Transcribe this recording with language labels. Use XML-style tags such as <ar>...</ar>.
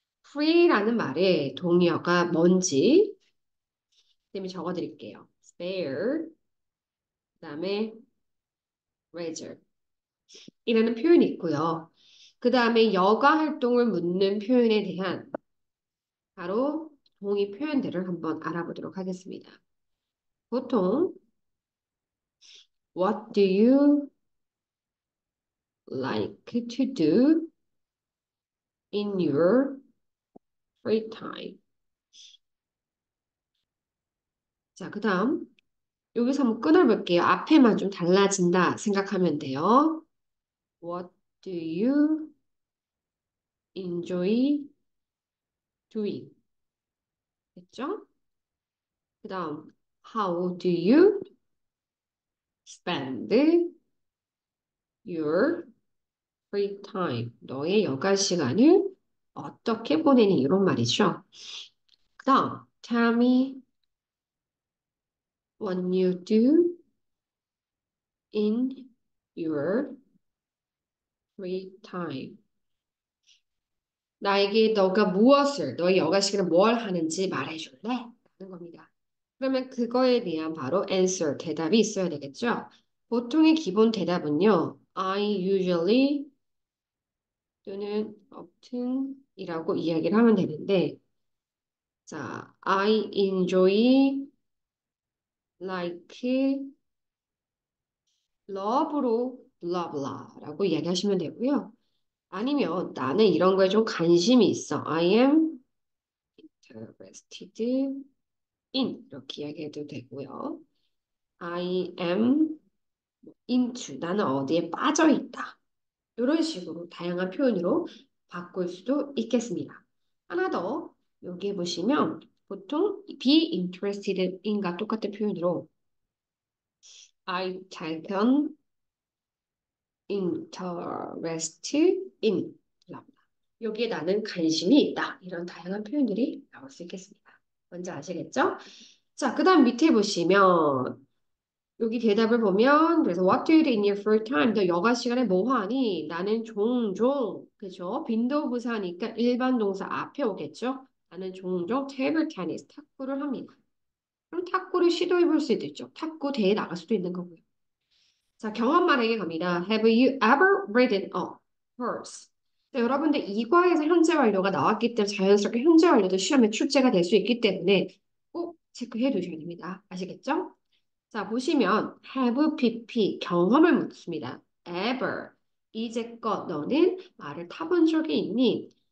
<ko>free라는 말의 동의어가 뭔지 쌤이 적어드릴게요. spare, 그 다음에 leisure 이라는 표현이 있고요. 그 다음에 여가 활동을 묻는 표현에 대한 바로 동의 표현들을 한번 알아보도록 하겠습니다. 보통</ko> <en>what do you like to do in your free time?</en> <ko>자, 그 다음 여기서 한번 끊어볼게요. 앞에만 좀 달라진다 생각하면 돼요.</ko> <en>What do you enjoy doing?</en> <ko>됐죠? 그 다음</ko> <en>How do you spend your free time?</en> <ko>너의 여가 시간을 어떻게 보내니? 이런 말이죠. 그 다음</ko> <en>Tell me what you do in your free time.</en> <ko>나에게 너가 무엇을, 너의 여가 시간에 뭘 하는지 말해줄래? 라는 겁니다. 그러면 그거에 대한 바로 answer, 대답이 있어야 되겠죠? 보통의 기본 대답은요.</ko> <en>I usually</en> <ko>또는 often이라고 이야기를 하면 되는데, 자,</ko> <en>I enjoy, like, love</en> <ko>로 blah blah라고 이야기하시면 되고요. 아니면 나는 이런 거에 좀 관심이 있어.</ko> <en>I am interested in</en> <ko>이렇게 이야기해도 되고요.</ko> <en>I am into</en> <ko>나는 어디에 빠져 있다. 이런 식으로 다양한 표현으로 바꿀 수도 있겠습니다. 하나 더 여기에 보시면 보통 be interested in과 똑같은 표현으로</ko> <en>I taken interest in</en> <ko>여기에 나는 관심이 있다. 이런 다양한 표현들이 나올 수 있겠습니다. 뭔지 아시겠죠? 자, 그 다음 밑에 보시면 여기 대답을 보면 그래서</ko> <en>What do you do in your free time?</en> <ko>너 여가 시간에 뭐 하니? 나는 종종 그죠? 빈도부사니까 일반 동사 앞에 오겠죠? 나는 종종 테이블 테니스 탁구를 합니다. 그럼 탁구를 시도해 볼 수도 있죠. 탁구 대회 나갈 수도 있는 거고요. 자, 경험 말하기 갑니다.</ko> <en>Have you ever ridden a horse?</en> <ko>자, 여러분들 이과에서 현재 완료가 나왔기 때문에 자연스럽게 현재 완료도 시험에 출제가 될 수 있기 때문에 꼭 체크해 두셔야 됩니다. 아시겠죠? 자, 보시면 have pp 경험을 묻습니다. ever 이제껏 너는 말을 타본 적이 있니?</ko>